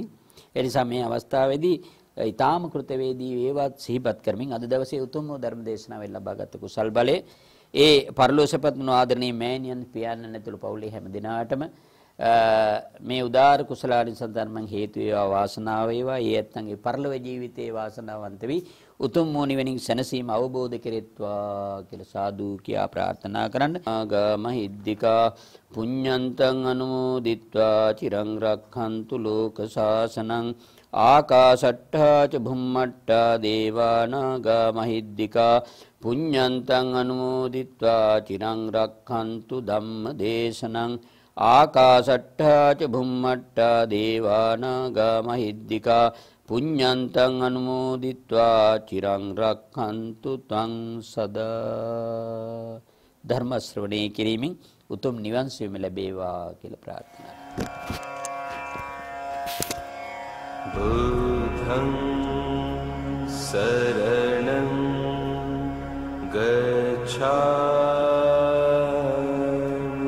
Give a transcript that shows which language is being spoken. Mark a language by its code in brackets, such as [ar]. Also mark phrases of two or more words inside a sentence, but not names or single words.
[si] ඒ නිසා මේ අවස්ථාවේදී ඊටාම කෘතවේදී වේවත් සිහිපත් කරමින් අද දවසේ උතුම් ධර්ම දේශනාවෙන් ලබාගත් කුසල් බලයේ ඒ පරලෝසපත් වූ ආදරණීය මෑණියන් පියාණන් ඇතුළු පවුලේ හැම දිනාටම මේ උදාාර කුසලානිසංස ධර්මයන් හේතු වේවා වාසනාව වේවා. ඒ ඇත්තන්ගේ පරලොව ජීවිතයේ වාසනාවන්ත වී උතුම් වූ නිවනින් සැනසීම අවබෝධ කෙරෙත්වා කියලා සාදු කියා ප්‍රාර්ථනා කරන්න. [pi] ආගමහිද්దికා පුඤ්ඤන්තං අනුමෝදිත්වා චිරං රක්ඛන්තු ලෝක සාසනං ආකාශට්ඨා ච භුම්මට්ඨා දේවානාගා මහිද්దికා පුඤ්ඤන්තං අනුමෝදිත්වා චිරං රක්ඛන්තු ධම්ම දේශනං ආකාශට්ඨා ච භුම්මට්ඨා දේවානාගා මහිද්దికා පුඤ්ඤන්තං අනුමෝදිත්වා චිරං රක්ඛන්තු තං සදා. [si] ධර්ම ශ්‍රවණය කිරීමෙන් උතුම් නිවන් සුවම ලැබේවා කියලා ප්‍රාර්ථනා කරනවා. [pi] බුද්ධං සරණං ගච්ඡාමි.